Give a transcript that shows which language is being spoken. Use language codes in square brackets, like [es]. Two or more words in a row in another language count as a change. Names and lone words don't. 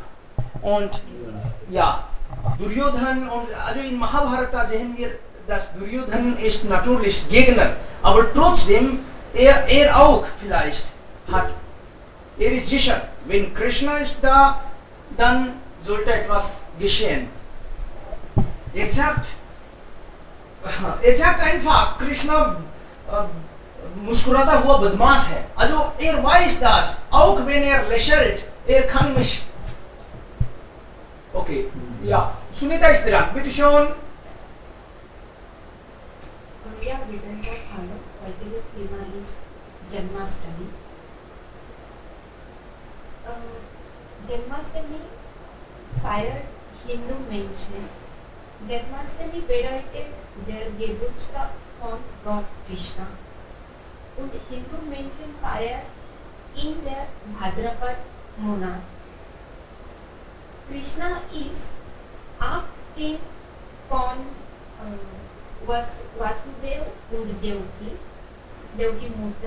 [de] Und ja, Duryodhan und also in Mahabharata sehen wir, dass Duryodhan ist natürlich Gegner, aber trotzdem er auch vielleicht hat, er ist sicher, wenn Krishna ist da, dann sollte etwas geschehen. Er sagt einfach, Krishna [hi] मुस्कुराता हुआ बदमाश है, [de] also er weiß das, auch wenn er lächelt, er kann mich. Okay, ja, Sunita ist dran, bitte schon. [en] Yeah, we can talk hello. This theme is Janmashtami. [de] Janmashtami feiert Hindu Menschen. Janmashtami bedeutet der Geburtstag von Gott Krishna. Und Hindu Menschen feiern in der Bhadrapad Monat. Krishna ist Kind von Vasudev und Devaki Mutter.